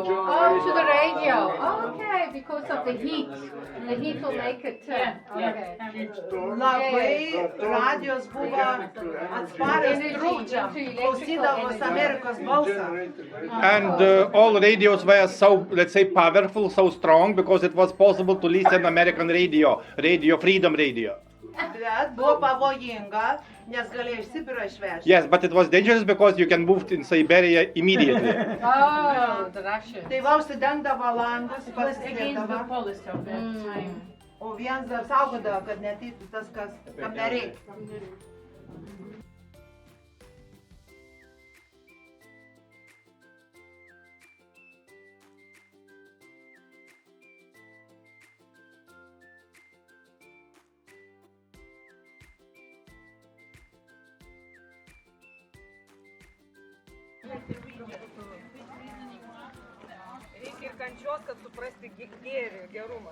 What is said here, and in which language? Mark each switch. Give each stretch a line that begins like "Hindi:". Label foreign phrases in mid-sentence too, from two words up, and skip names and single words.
English: Oh, to the radio. Okay, because of the heat. The heat will make it turn. Okay.
Lithuanian: Labai radijos buvo atsparios trukdžiam, klausydavos Amerikos balsą.
English: And all radios were so, let's say, powerful, so strong, because it was possible to listen American radio, Freedom Radio.
Lithuanian: Bet buvo pavojinga, nes galėjo iš Sibiro išvežti.
English: Yes, but it was dangerous because you can move in Siberia immediately. Oh, the Russians.
Lithuanian: Tai va užsidengdavo langus,
English: It was against the
Lithuanian: pasidėdavo,
English: policy of that time.
Lithuanian: o vienas dar saugodavo, kad netytų tas, kam nereikia. Reikia ir kančios, kad suprasti gėrį, gerumą.